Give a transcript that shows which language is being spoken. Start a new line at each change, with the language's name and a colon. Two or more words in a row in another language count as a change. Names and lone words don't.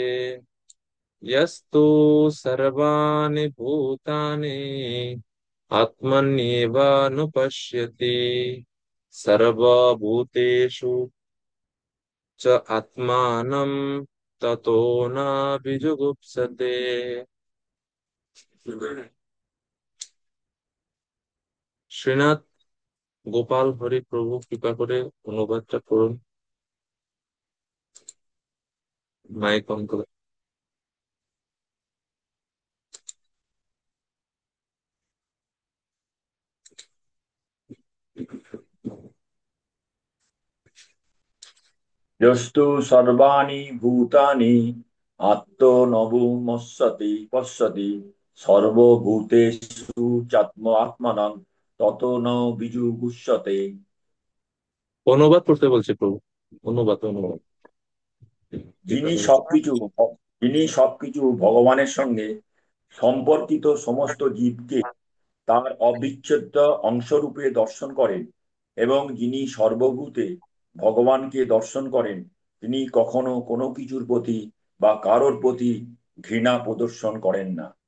Sanskrit: यस्तु सर्वाणि भूतानि आत्मन्येवानुपश्यति सर्वभूतेषु च आत्मानं ततो न विजुगुप्सते।
Bangla: শ্রীনাথ গোপাল হরি প্রভু কৃপা করে অনুবাদটা করুন, মাইক অন করে।
Sanskrit: यस्तु सर्वाणि भूतानि आत्मनवुमस्सति पश्यति सर्वभूतेषु चात्मात्मनं ततो न विजुगुप्सते।
Bangla: অনুবাদ করতে বলছে প্রভু, অনুবাদ। যিনি সবকিছু যিনি সবকিছু ভগবানের সঙ্গে সম্পর্কিত সমস্ত জীবকে তার অবিচ্ছেদ্য অংশরূপে দর্শন করেন এবং যিনি সর্বভূতে ভগবানকে দর্শন করেন, তিনি কখনো কোনো কিছুর প্রতি বা কারোর প্রতি ঘৃণা প্রদর্শন করেন না।